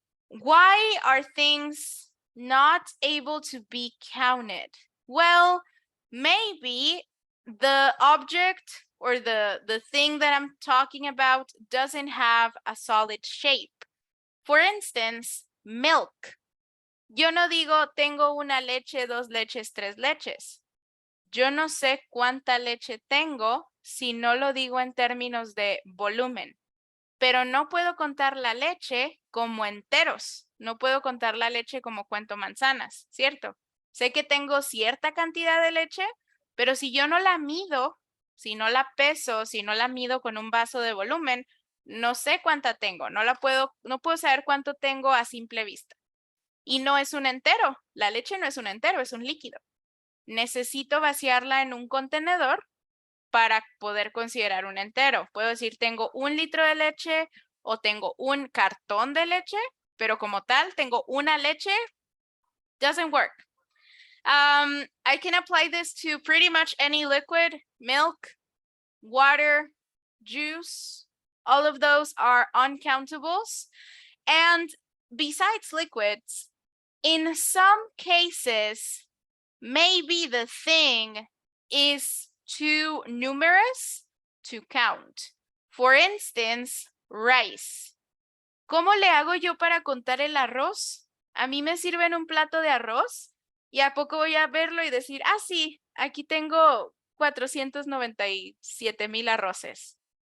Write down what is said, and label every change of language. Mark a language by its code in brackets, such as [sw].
[en] Why are things not able to be counted? Well, maybe the object or the thing that I'm talking about doesn't have a solid shape. For instance, milk. [es] Yo no digo tengo una leche, dos leches, tres leches. Yo no sé cuánta leche tengo si no lo digo en términos de volumen. Pero no puedo contar la leche como enteros. No puedo contar la leche como cuento manzanas, ¿cierto? Sé que tengo cierta cantidad de leche, pero si yo no la mido, si no la peso, si no la mido con un vaso de volumen, no sé cuánta tengo. No puedo saber cuánto tengo a simple vista. Y no es un entero. La leche no es un entero, es un líquido. Necesito vaciarla en un contenedor para poder considerar un entero. Puedo decir, tengo 1 litro de leche o tengo un cartón de leche, pero como tal, tengo una leche, [en] doesn't work. I can apply this to pretty much any liquid, milk, water, juice, all of those are uncountables. And besides liquids, in some cases, maybe the thing is too numerous to count. For instance, rice. [es] ¿Cómo le hago yo para contar el arroz? A mí me sirven un plato de arroz y a poco voy a verlo y decir, ah, sí, aquí tengo 497,000 arroces.